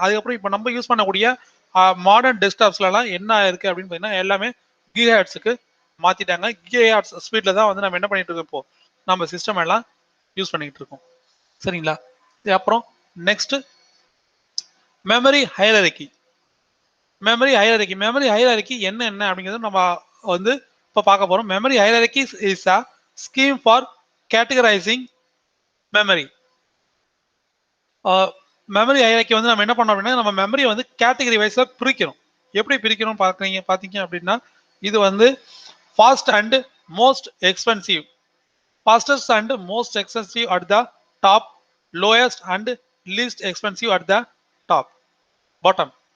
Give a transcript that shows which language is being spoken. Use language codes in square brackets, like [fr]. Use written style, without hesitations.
[ta] அதுக்கப்புறம் இப்போ நம்ம யூஸ் பண்ணக்கூடிய மாடர்ன் டெஸ்க்டாப்ஸ்லாம் என்ன இருக்கு அப்படின்னு பார்த்தீங்கன்னா எல்லாமே கிகாஹெர்ட்ஸுக்கு மாத்திட்டாங்க. கிகாஹெர்ட்ஸ் ஸ்பீட்ல தான் வந்து நம்ம என்ன பண்ணிட்டு இருக்கோம், இப்போ நம்ம சிஸ்டம் எல்லாம் யூஸ் பண்ணிட்டு இருக்கோம். சரிங்களா, அப்புறம் next memory hierarchy. Memory hierarchy என்ன அப்படிங்கிறது நம்ம வந்து இப்போ பார்க்க போறோம். [en] Memory hierarchy is a scheme for categorizing memory. [ta] Memory hierarchy வந்து நம்ம என்ன பண்ணோம் அப்படின்னா நம்ம மெமரியை வந்து கேட்டகரி வைஸ்ல பிரிக்கிறோம். எப்படி பிரிக்கிறோம் பாத்தீங்க அப்படின்னா இது வந்து fast and most expensive, fastest and most expensive at the top, lowest and least expensive at the top bottom.